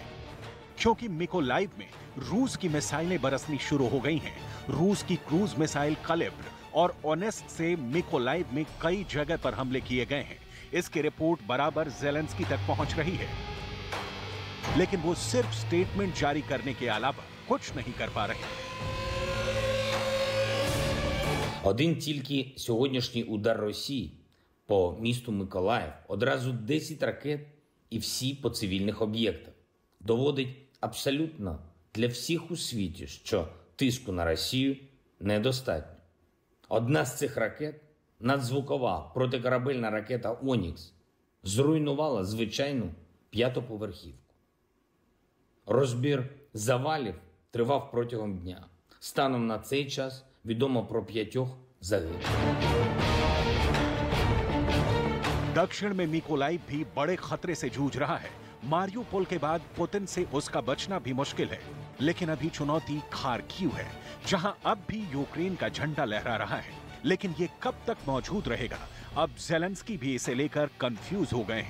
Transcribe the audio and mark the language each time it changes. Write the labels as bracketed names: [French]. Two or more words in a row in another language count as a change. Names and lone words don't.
[Hindi] क्योंकि मिकोलाइव में रूस की मिसाइलें बरसनी शुरू हो गई हैं। रूस की क्रूज मिसाइल कलिब्र और ओनेस्ट से मिकोलाइव में कई जगह पर हमले किए गए हैं। इसकी रिपोर्ट बराबर ज़ेलेंस्की तक पहुंच रही है, लेकिन वो सिर्फ स्टेटमेंट जारी करने के अलावा कुछ नहीं कर पा रहे। [Ukrainian] Один тільки сьогоднішній удар Росії по місту Миколаїв, одразу 10 ракет і всі по цивільних об'єктах. Доводить абсолютно для всіх у світі, що тиску на Росію недостатньо. Одна з цих ракет, надзвукова протикорабельна ракета «Онікс», зруйнувала звичайну 5-поверхівку. Розбір завалів тривав протягом дня. Станом на цей час відомо про 5 загиблих. [Hindi] दक्षिण में मिकोलाइव भी बड़े खतरे से जूझ रहा है। मारियोपोल के बाद पुतिन से उसका बचना भी मुश्किल है। लेकिन अभी चुनौती खार्किव है, जहां अब भी यूक्रेन का झंडा लहरा रहा है। लेकिन ये कब तक मौजूद रहेगा, अब ज़ेलेंस्की भी इसे लेकर कंफ्यूज हो गए हैं।